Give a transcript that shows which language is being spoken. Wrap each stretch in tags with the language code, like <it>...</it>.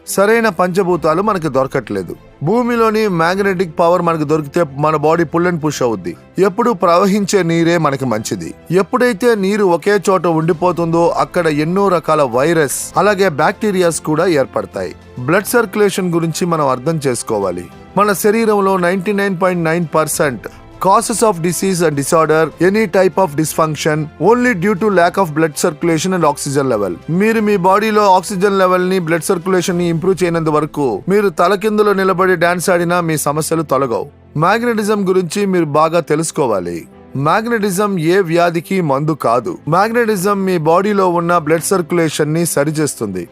<te>సరైన పంచభూతాలు మనకి దొరకట్లేదు. భూమిలోని మ్యాగ్నెటిక్ పవర్ మనకు దొరికితే మన బాడీ పుల్ అండ్ పుష్ అవుద్ది. ఎప్పుడు ప్రవహించే నీరే మనకి మంచిది. ఎప్పుడైతే నీరు ఒకే చోట ఉండిపోతుందో అక్కడ ఎన్నో రకాల వైరస్, అలాగే బ్యాక్టీరియాస్ కూడా ఏర్పడతాయి. బ్లడ్ సర్క్యులేషన్ గురించి మనం అర్థం చేసుకోవాలి. మన శరీరంలో</te> <en>99.9% causes of disease and disorder, any type of dysfunction only due to lack of blood circulation and oxygen level.</en> <te>మీరు మీ బాడీలో ఆక్సిజన్ లెవెల్ ని, బ్లడ్ సర్క్యులేషన్ ని ఇంప్రూవ్ చేయనంత వరకు మీరు తలకిందులో నిలబడి డాన్స్ ఆడినా మీ సమస్యలు తొలగవు. మ్యాగ్నెటిజం గురించి మీరు బాగా తెలుసుకోవాలి. మ్యాగ్నెటిజం ఏ వ్యాధికి మందు కాదు. మ్యాగ్నెటిజం మీ బాడీలో ఉన్న బ్లడ్ సర్క్యులేషన్ ని సరిచేస్తుంది.</te>